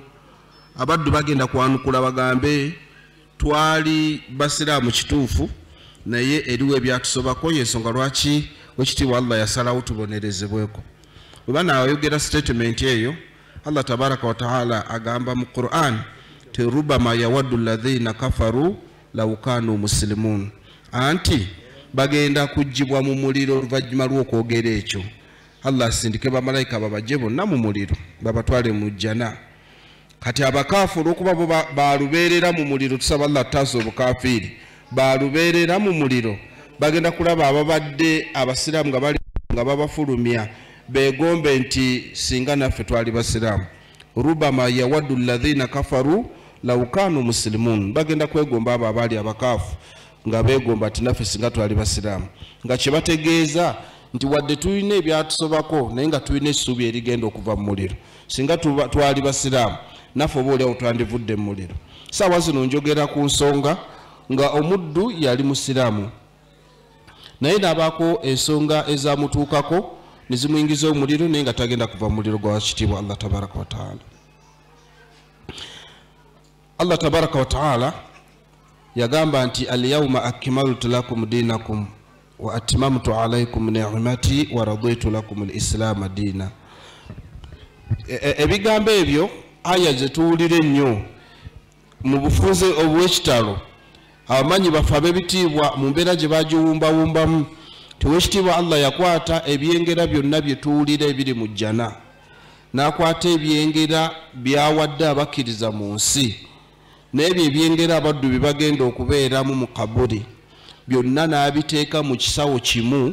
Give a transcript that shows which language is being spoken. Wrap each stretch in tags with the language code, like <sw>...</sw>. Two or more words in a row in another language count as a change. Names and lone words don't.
<lg>Abaddu bagenda kwanukula bagambe twali basiraamu kituufu naye eriwo ebyatusobako yensonga lwaki wekitiibwa Allah yasalawo tubonerezebweko. Oba naayogera statement eyo</lg> <ar>الله تبارك وتعالى</ar> <lg>agamba mu Qur'an ti</lg> <ar>ربما يود الذين كفروا لو كانوا مسلمين</ar> <lg>anti bagenda kujjibwa mu muliro oluvannyuma lw'okwogera ekyo. Allah asindike bamalayika babajje bonna mu muliro babatwale mu jjana. Kati abakaafu olw'okuba bo balubeerera mu muliro tusaba Allah taasa obukafiiri balubeerera mu muliro bagenda kulaba ababadde abasiraamu nga bali nga babafulumya begombe nti singa naffe twali basiraamu.</lg> <ar>ربما يود الذين كفروا لو كانوا مسلمين</ar> <lg>bagenda kwegomba abo abaali abakaafu nga begomba ati naffe singa twali basiraamu nga kye bategeeza nti wadde tulina ebyatusobako naye nga tulina essuubi erigenda okuva mu muliro singa twali basiraamu naffe oba oliawo twandivudde mu muliro. Saawa zino njogera ku nsonga nga omuddu yali musiraamu naye n'abaako ensonga ezamutuukako ne zimuyingiza omuliro naye nga tagenda kuva mu muliro gwa kitiibwa</lg> <ar>الله تبارك وتعالى. الله تبارك وتعالى</ar> <lg>yagamba nti</lg> <ar>اليوم أكملت لكم دينكم وأتممت عليكم نعمتي ورضيت لكم الإسلام دينا.</ar> <lg>Ebigambo ebyo aya zetuwulira ennyo mu bufunze obw'ekitalo abamanyi baffe ab'ebitiibwa mu mbeera gye bagiwumbawumbamu tiwekitiibwa Allah yakwata ebyengera byonna bye tuwulira ebiri mu jjana n'akwata ebyengera byawadde abakkiriza mu nsi n'ebyo ebyengera abaddu bye bagenda okubeeramu mu kaburi byonna n'abiteeka mu kisawo kimu.</lg>